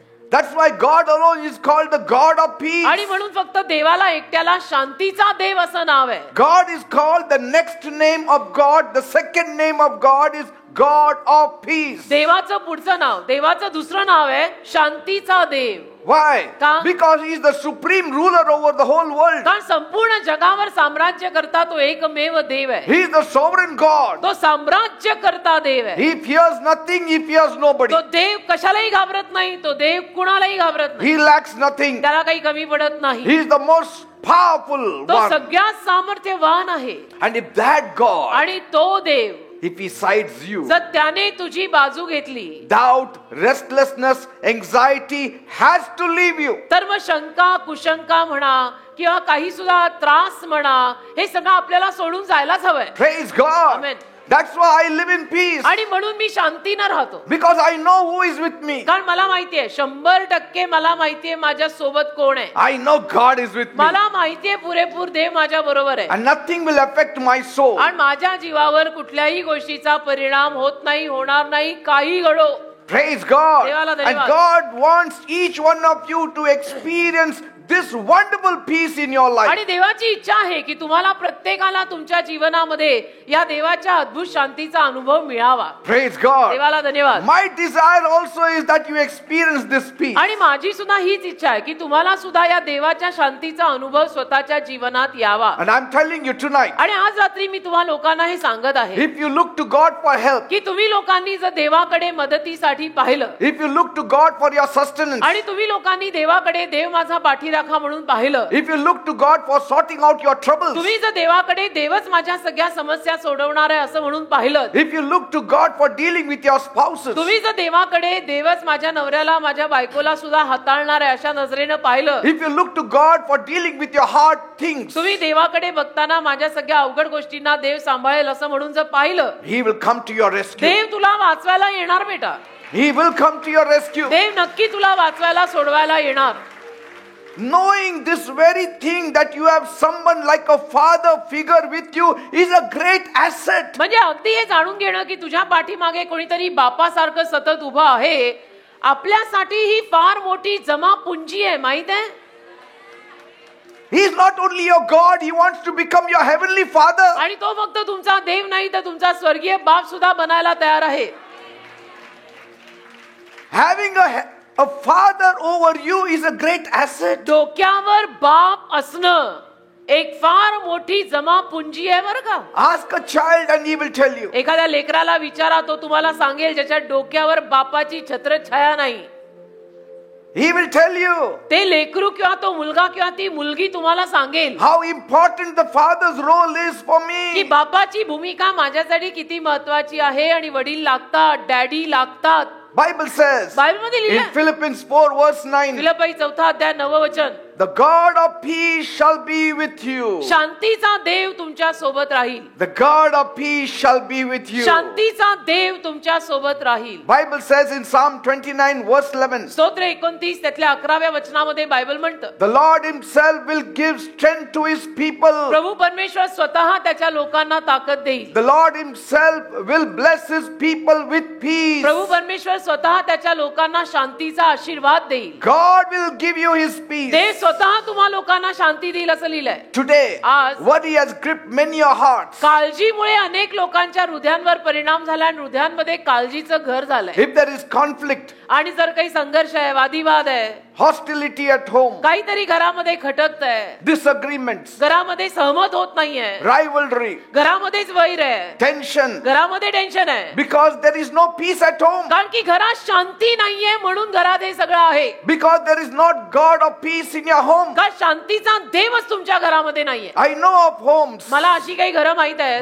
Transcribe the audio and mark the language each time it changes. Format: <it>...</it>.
<en>That's why God alone is called the God of peace.</en> <mr>आणि म्हणून फक्त देवाला एकट्याला शांतीचा देव असं नाव आहे.</mr> <en>God is called the next name of God. The second name of God is God of peace.</en> <mr>देवाचं पुढचं नाव, देवाचं दुसरं नाव आहे शांतीचा देव.</mr> <en>Why?</en> <mr>का?</mr> <en>Because he is the supreme ruler over the whole world.</en> <mr>कारण संपूर्ण जगावर साम्राज्य करता तो एकमेव देव आहे.</mr> <en>He is the sovereign God.</en> <mr>तो साम्राज्य करता देव आहे.</mr> <en>He fears nothing. He fears nobody.</en> <mr>तो देव कशालाही घाबरत नाही. तो देव कुणालाही घाबरत नाही.</mr> <en>He lacks nothing.</en> <mr>त्याला काही कमी पडत नाही.</mr> <en>He is the most powerful</en> <mr>तो</mr> <en>one.</en> <mr>सगळ्यात सामर्थ्यवान आहे.</mr> <en>And if that God,</en> <mr>आणि तो देव</mr> <en>if he sides you,</en> <mr>जर त्याने तुझी बाजू घेतली</mr> <en>doubt, restlessness, anxiety has to leave you.</en> <mr>तर मग शंका, कुशंका म्हणा किंवा काही सुद्धा त्रास म्हणा, हे सगळं आपल्याला सोडून जायलाच हवंय.</mr> <en>Praise God. Amen. That's why I live in peace.</en> <mr>आणि म्हणून मी शांतीनं राहतो.</mr> <en>Because I know who is with me.</en> <mr>कारण मला माहितीये 100% मला माहितीये माझ्या सोबत कोण आहे.</mr> <en>I know God is with me.</en> <mr>मला माहितीये पुरेपूर देव माझ्या बरोबर आहे.</mr> <en>And nothing will affect my soul.</en> <mr>आणि माझ्या जीवावर कुठल्याही गोष्टीचा परिणाम होत नाही, होणार नाही, काही घडो.</mr> <en>Praise God.</en> <mr>देवाला</mr> <en>And</en> <mr>धन्यवाद.</mr> <en>God wants each one of you to experience this wonderful peace in your life.</en> <mr>आणि देवाची इच्छा आहे की तुम्हाला प्रत्येकाला तुमच्या जीवनामध्ये या देवाच्या अद्भुत शांतीचा अनुभव मिळावा.</mr> <en>Praise God.</en> <mr>देवाला धन्यवाद.</mr> <en>My desire also is that you experience this peace.</en> <mr>आणि माझी सुद्धा हीच इच्छा आहे की तुम्हाला सुद्धा या देवाच्या शांतीचा अनुभव स्वतःच्या जीवनात यावा.</mr> <en>And I'm telling you tonight,</en> <mr>आणि आज रात्री मी तुम्हा लोकांना हे सांगत आहे</mr> <en>if you look to God for help,</en> <mr>की तुम्ही लोकांनी जर देवाकडे मदतीसाठी पाहिलं,</mr> <en>if you look to God for your sustenance,</en> <mr>आणि तुम्ही लोकांनी देवाकडे देव माझा पाठीराखा म्हणून पाहिलं,</mr> <en>if you look to God for sorting out your troubles,</en> <mr>तुम्ही जर देवाकडे देवच माझ्या सगळ्या समस्या सोडवणार आहे असं म्हणून पाहिलं,</mr> <en>if you look to God for dealing with your spouses,</en> <mr>तुम्ही जर देवाकडे देवच माझ्या नवऱ्याला माझ्या बायकोला सुद्धा हाताळणार आहे अशा नजरेनं पाहिलं,</mr> <en>if you look to God for dealing with your hard things,</en> <mr>तुम्ही देवाकडे बघताना माझ्या सगळ्या अवघड गोष्टींना देव सांभाळेल असं म्हणून जर पाहिलं,</mr> <en>He will come to your rescue.</en> <mr>देव तुला वाचवायला येणार बेटा.</mr> <en>He will come to your rescue.</en> <mr>देव नक्की तुला वाचवायला सोडवायला येणार.</mr> <en>Knowing this very thing that you have someone like a father figure with you is a great asset.</en> <mr>म्हणजे अगदी हे जाणून घेणं की तुझ्या पाठीमागे कोणीतरी बापासारखं सतत उभा आहे, आपल्यासाठी ही फार मोठी जमा पुंजी आहे. माहित आहे,</mr> <en>He is not only your God, He wants to become your heavenly Father.</en> <mr>आणि तो फक्त तुमचा देव नाही तर तुमचा स्वर्गीय बाप सुद्धा बनायला तयार आहे.</mr> <en>Having a father over you is a great asset.</en> <mr>डोक्यावर बाप असणं एक फार मोठी जमा पुंजी आहे बरं का.</mr> <en>Ask a child and he will tell you.</en> <mr>एखाद्या लेकराला विचारा, तो तुम्हाला सांगेल ज्याच्या डोक्यावर बापाची छत्रछाया नाही.</mr> <en>He will tell you</en> <mr>ते लेकरू किंवा तो मुलगा किंवा ती मुलगी तुम्हाला सांगेल</mr> <en>how important the father's role is for</en> <mr>की</mr> <en>me.</en> <mr>बापाची भूमिका माझ्यासाठी किती महत्वाची आहे. आणि वडील लागतात, डॅडी लागतात.</mr> <en>Bible says</en> <mr>बायबलमध्ये</mr> <en>in</en> <mr>लिहिलं,</mr> <en>Philippians 4 verse 9,</en> <mr>फिलिप्पी 4 अध्याय 9 वचन,</mr> <en>the God of peace shall be with you.</en> <mr>शांतीचा देव तुमच्या सोबत राहील.</mr> <en>The God of peace shall be with you.</en> <mr>शांतीचा देव तुमच्या सोबत राहील.</mr> <en>Bible says in Psalm 29 verse 11,</en> <mr>स्तोत्र 29 त्यातल्या 11व्या वचनामध्ये बायबल म्हणतं,</mr> <en>the Lord himself will give strength to his people.</en> <mr>प्रभू परमेश्वर स्वतः त्याच्या लोकांना ताकद देईल.</mr> <en>The Lord himself will bless his people with peace.</en> <mr>प्रभू परमेश्वर स्वतः त्याच्या लोकांना शांतीचा आशीर्वाद देईल.</mr> <en>God will give you his peace.</en> <mr>देव स्वतः तुम्हा लोकांना शांती देईल असं लिहिलंय.</mr> <en>Today,</en> <mr>आज</mr> <en>worry has gripped many a hearts.</en> <mr>काळजीमुळे अनेक लोकांच्या हृदयांवर परिणाम झाला आणि हृदयांमध्ये काळजीचं घर झालंय.</mr> <en>If there is conflict,</en> <mr>आणि जर काही संघर्ष आहे, वादिवाद आहे,</mr> <en>hostility at home,</en> <mr>काहीतरी घरामध्ये खटकतंय,</mr> <en>disagreements,</en> <mr>घरामध्ये सहमत होत नाहीये,</mr> <en>rivalry,</en> <mr>घरामध्येच वैर आहे,</mr> <en>tension,</en> <mr>घरामध्ये टेन्शन आहे,</mr> <en>because there is no peace at home,</en> <mr>कारण की घरात शांती नाहीये म्हणून घरात हे सगळं आहे.</mr> <en>because there is not God of peace in your home.</en> <mr>का शांतीचा देवच तुमच्या घरामध्ये नाहीये.</mr> <en>I know of homes</en> <mr>मला अशी काही घरं माहित आहेत</mr>